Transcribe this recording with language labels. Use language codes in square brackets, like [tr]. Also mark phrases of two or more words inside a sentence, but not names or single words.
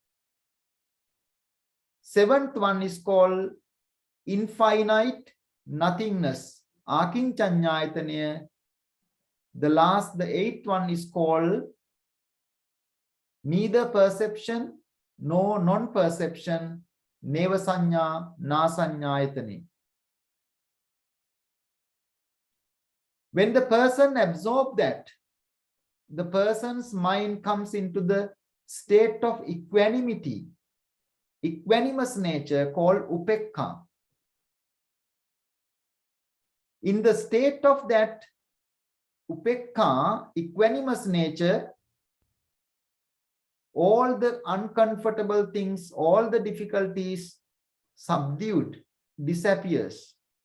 [en] 7th one is called infinite nothingness, ākiñcaññāyatana. The 8th one is called neither perception nor non-perception, [pi] neva saññā, na saññāyatana. [en] When the person absorbs that, the person's mind comes into the state of equanimity, equanimous nature called upekkha. In the state of that upekkha, equanimous nature, all the uncomfortable things, all the difficulties subdued, disappears.